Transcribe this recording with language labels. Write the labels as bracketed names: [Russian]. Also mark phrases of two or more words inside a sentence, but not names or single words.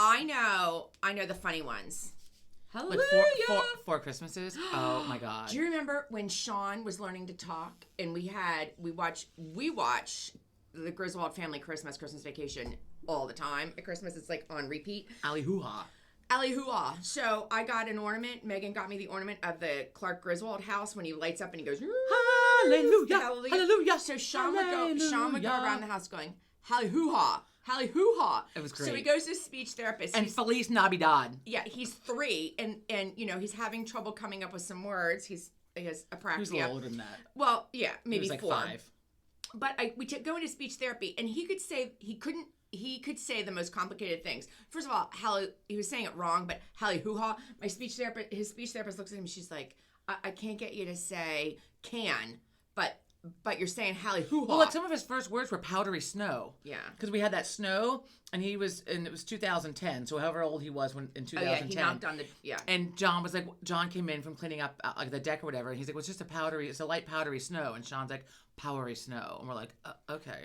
[English] I know the funny ones. Hallelujah. Like four Christmases. Oh my God. Do you remember when Sean was learning to talk, and we watch the Griswold Family Christmas Vacation all the time at Christmas? It's like on repeat. Ali hoo-ha. So I got an ornament. Megan got me the ornament of the Clark Griswold house when he lights up and he goes, hallelujah, hallelujah. So Sean would go around the house going, hallelujah, hallelujah. It was great. So he goes to a speech therapist. And Feliz Navidad. Yeah, he's 3, and you know, he's having trouble coming up with some words. He has apraxia. He was a little older than that. Well, yeah, maybe he was like 4. 5. But we go into speech therapy, and he could say the most complicated things. First of all, he was saying it wrong, but hoo-ha. His speech therapist looks at him, and she's like, I can't get you to say can, but you're saying hoo-ha. Well, like some of his first words were powdery snow. Yeah. Because we had that snow, and it was 2010, so however old he was in 2010. Oh, yeah, he knocked on And John came in from cleaning up like the deck or whatever, and he's like, well, it's a light powdery snow. And Sean's like, powdery snow. And we're like, okay.